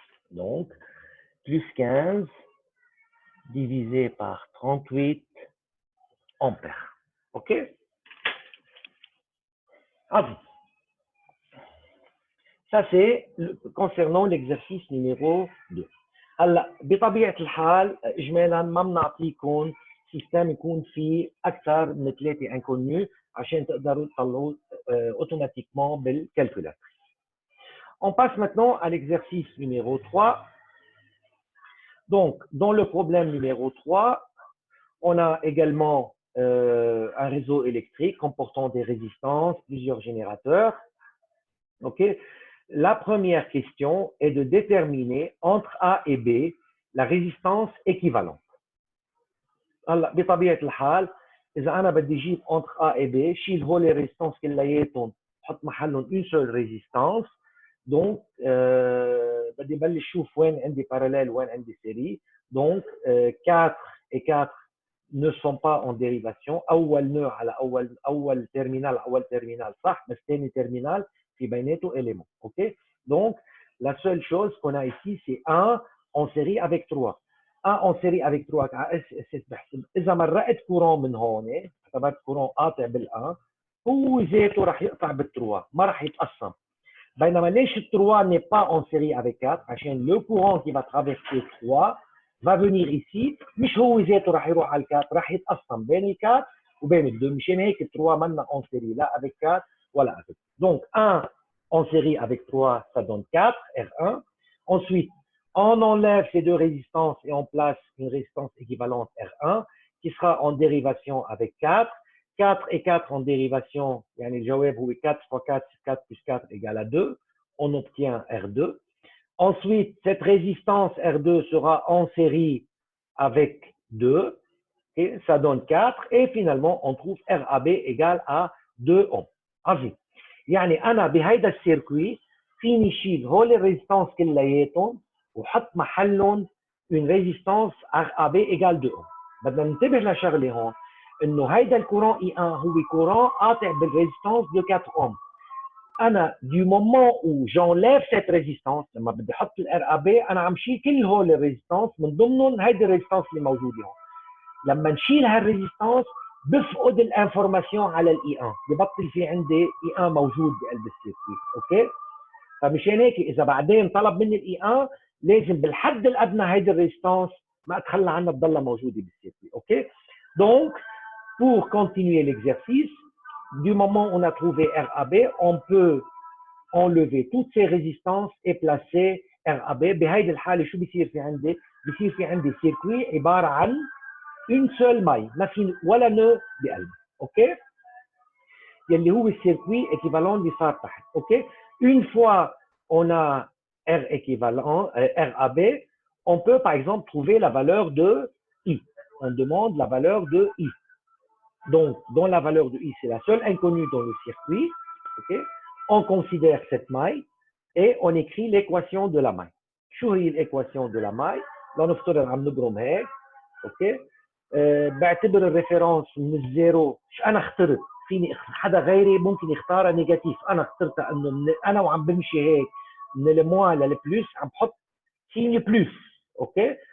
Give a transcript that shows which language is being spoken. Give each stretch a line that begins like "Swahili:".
French: Donc, plus 15 divisé par 38 ampères. OK? Ah oui. Ça, c'est concernant l'exercice numéro 2.
Arabic: هلا بطبيعه الحال اجمالا ما بنعطيكم سيستم يكون فيه اكثر من 3 انكونيو عشان تقدروا تطلعوا automatiquement بالكالكولاتر.
French: On passe maintenant à l'exercice numéro 3. Donc, dans le problème numéro 3, on a également un réseau électrique comportant des résistances, plusieurs générateurs. OK? La première question est de déterminer entre A et B la résistance équivalente.
Arabic: هلا بطبيعه الحال اذا انا بدي اجيب
French: entre A et B
Arabic: شيل هول الريزيستانس كلياتهم بحط محلهم
French: une seule résistance.
Arabic: donc بدي بلش شوف وين عندي parallèle وين عندي série.
French: donc 4 et 4 ne sont pas en dérivation.
Arabic: اول nœud على اول terminal صح بس ثاني terminal في بيناته élément. OK.
French: donc la seule chose qu'on a ici c'est 1 en série avec 3. 1 en série avec 3
Arabic: على اس بحسب اذا مرقت كورون من هون اعتبرت كورون قاطع بال1 هو ذاته رح يقطع بال3 ما رح يتقسم. بينما ليش ال3
French: n'est pas en série avec 4
Arabic: عشان
French: le courant qui va traverser 3 va venir ici
Arabic: مش هو ذاته رح يروح على ال4 رح يتقسم بين ال4 وبين ال2 مشان هيك ال3 منا
French: en série
Arabic: لا avec 4 ولا avec.
French: donc 1 en série avec 3 ça donne 4 R1. ensuite on enlève ces deux résistances et on place une résistance équivalente R1 qui sera en dérivation avec 4. 4 et 4 en dérivation, yani le jawab est 4 fois 4, 4 plus 4 égale à 2. On obtient R2. Ensuite, cette résistance R2 sera en série avec 2. Et ça donne 4. Et finalement, on trouve RAB égale à 2 ohms.
Arabic: عظيم. يعني أنا بهيدا السيركوي فيني شيل هول الريزيستانس كلياتهم وحط محلهم
French: une résistance RAB égale 2 ohms.
Arabic: بدنا ننتبه لشغله هون انه هيدا الكورون I1 هو كورون قاطع بالريزيستانس
French: de 4 ohms.
Arabic: انا
French: du moment où j'enlève cette résistance
Arabic: لما بدي احط الRAB انا عم شيل كل هول الريزيستانس من ضمنهم هيدي الريزيستانس اللي موجوده هون. لما نشيل هالريزيستانس بفقد الانفورماسيون على الI1 ببطل في عندي I1 موجود بقلب السيركوي. اوكي. فمشان هيك اذا بعدين طلب مني الI1 لازم بالحد الادنى هيدي الريزيستانس ما اتخلى عنها تضلها موجوده بالسيركوي. اوكي.
French: donc pour continuer l'exercice, du moment où on a trouvé RAB, on peut enlever toutes ces résistances et placer RAB.
Arabic: بهيدي الحاله شو بيصير في عندي؟ بيصير في عندي سيركوي عباره عن
French: une seule maille
Arabic: ما في ولا nœud بقلبه. اوكي. يلي هو السيركوي équivalent اللي صار تحت. اوكي.
French: une fois on a R équivalent RAB, on peut par exemple trouver la valeur de I. On demande la valeur de I. Donc, dans la valeur de I, c'est la seule inconnue dans le circuit. Okay. On considère cette maille et on écrit l'équation de la maille.
Arabic: شو هي
French: l'équation de la maille؟
Arabic: لنفترض عم نبرم هيك. اوكي. بعتبر الريفرنس من الزيرو. انا اخترت فيني حدا غيري ممكن يختارها نيجاتيف. انا اخترتها انه انا وعم بمشي هيك من الموان للبلس عم بحط سيني بلس. اوكي.